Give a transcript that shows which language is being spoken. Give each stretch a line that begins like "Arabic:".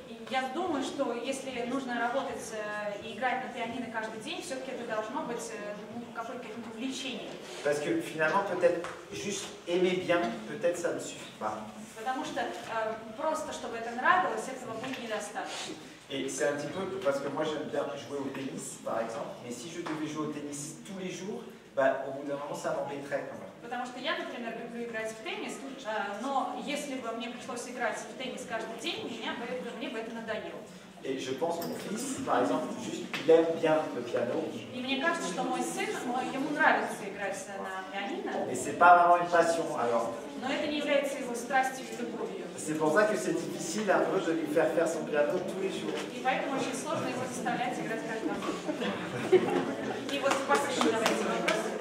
Russian: Я думаю, что если нужно работать и играть на пианино каждый день, все-таки это должно быть какое-то увлечение.
French: Parce que finalement, peut-être juste aimer bien, peut-être ça ne suffit pas.
Russian: Потому что просто, чтобы это нравилось, этого будет недостаточно.
French: Et c'est un petit peu, parce que moi j'aime bien jouer au tennis, par exemple, mais si je devais jouer au tennis tous les jours, bah, au bout d'un moment ça m'embêterait quand même.
Russian: Потому что я, например, люблю играть в теннис, но если бы мне пришлось играть в теннис каждый день, мне бы это надоело.
French: Et je pense que mon fils, par exemple, juste, il aime bien le piano.
Russian: И мне кажется, что мой сын, ему нравится играть на пианино.
French: Et c'est pas vraiment une passion, alors.
Russian: Но это не является его страстью и любовью.
French: C'est pour ça que c'est difficile un peu de lui faire son piano tous les jours.
Russian: И поэтому очень сложно его заставлять играть каждый день. И вот последний давайте вопрос.